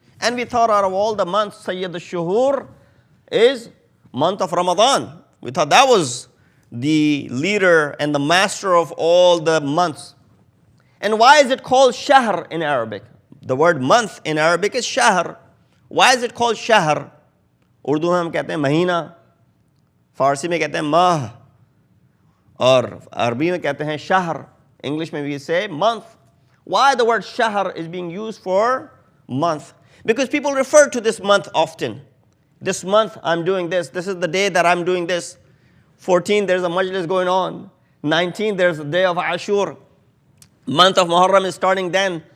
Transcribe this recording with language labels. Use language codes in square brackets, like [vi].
[en] And we thought out of all the months, Sayyid al-Shuhur is month of Ramadan. We thought that was the leader and the master of all the months. And why is it called Shahr in Arabic? The word month in Arabic is Shahr. Why is it called Shahr? [hi] Urdu में हम कहते हैं महीना, फारसी में कहते हैं माह, और अरबी में कहते हैं शहर. [en] English [hi] में [en] we say month. Why the word shahr is being used for month? Because people refer to this month often. This month I'm doing this. This is the day that I'm doing this. 14, there's a majlis going on. 19, there's the day of Ashur. Month of Muharram is starting then.